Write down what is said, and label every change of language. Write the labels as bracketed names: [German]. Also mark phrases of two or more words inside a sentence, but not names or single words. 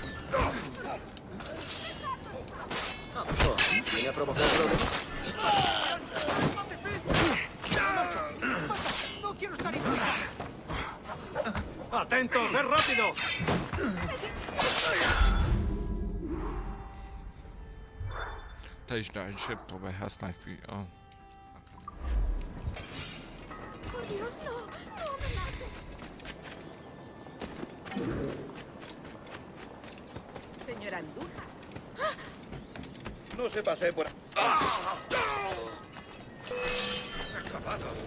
[Spanish] Viene a provocar problemas. ¡No quiero estar incómodo! ¡Atentos! ¡Es rápido! [Hungarian] Te is rá is próbálj használni [Spanish] ¡Por Dios, no! ¡No me mates! Señora Andújar. No se pase por... ¡Acabado!